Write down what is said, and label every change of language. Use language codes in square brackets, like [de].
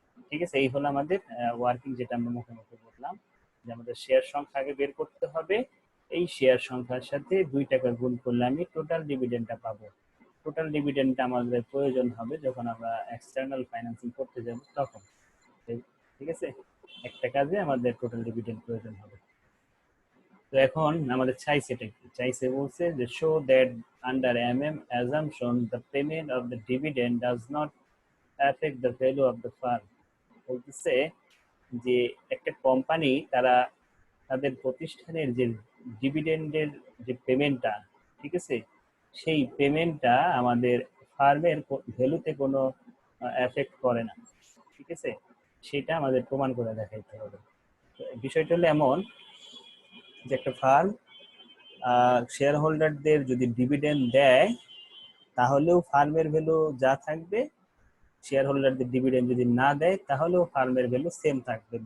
[bn] ঠিক আছে, এই হলো আমাদের ওয়ার্কিং, যেটা আমরা মুখে মুখে বললাম যে আমাদের শেয়ার সংখ্যা আগে বের করতে হবে। এই শেয়ার সংখ্যার সাথে 2 টাকা গুণ করলে আমি টোটাল ডিভিডেন্ডটা পাবো। টোটাল ডিভিডেন্ডটা আমাদের প্রয়োজন হবে যখন আমরা এক্সটার্নাল ফাইন্যান্সিং করতে যাব তখন। ঠিক আছে, একটা কাজে আমাদের টোটাল ডিভিডেন্ড প্রয়োজন হবে। তো এখন আমাদের চাইছে বলছে যে [en] Show that under assumption the payment of the dividend does not affect the value of the firm। [bn] বলতেছে যে একটা কোম্পানি তারা তাদের প্রতিষ্ঠানের যে ডিভিডেন্ডের যে পেমেন্টটা, ঠিক আছে, সেই পেমেন্টটা আমাদের ফার্মের ভ্যালুতে কোনো এফেক্ট করে না। ঠিক আছে, সেটা আমাদের প্রমাণ করে দেখাইতে হবে। বিষয়টা হলো এমন যে একটা ফার্ম শেয়ার হোল্ডারদের যদি ডিভিডেন্ড দেয় তাহলেও ফার্মের ভ্যালু যা থাকবে, শেয়ার হোল্ডারদের ডিভিডেন্ড যদি না দেয় তাহলেও ফার্মের ভ্যালু সেম থাকবে।